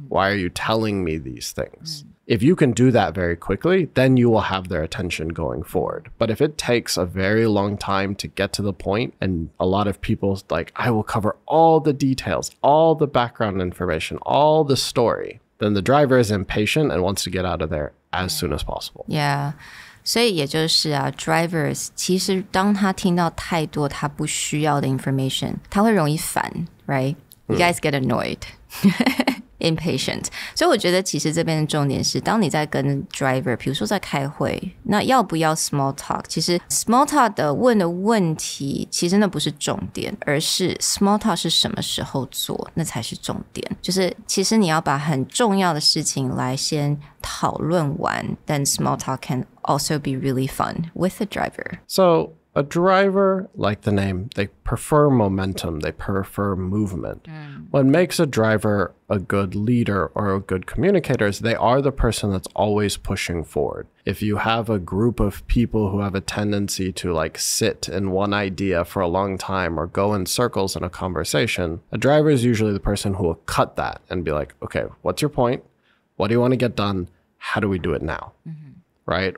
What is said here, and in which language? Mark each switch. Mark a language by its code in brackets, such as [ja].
[en] Why are you telling me these things? If you can do that very quickly, then you will have their attention going forward. But if it takes a very long time to get to the point, and a lot of people like, I will cover all the details, all the background information, all the story, then the driver is impatient and wants to get out of there as soon as possible. Yeah. [zh] 所以也就是啊 drivers 其实当他听到太多他不需要的 information 他会容易烦 [en] right? You guys get annoyed. Impatient. [zh] 所以我觉得其实这边的重点是当你在跟 driver 比如说在开会那要不要 small talk 其实 small talk 的问的问题其实那不是重点而是 small talk 是什么时候做那才是重点就是其实你要把很重要的事情来先讨论完 [en] then small talk can also be really fun with the driver. So a driver, like the name, they prefer momentum, they prefer movement. What makes a driver a good leader or a good communicator is they are the person that's always pushing forward. If you have a group of people who have a tendency to like sit in one idea for a long time or go in circles in a conversation, a driver is usually the person who will cut that and be like, okay, what's your point? What do you want to get done? How do we do it now? Right?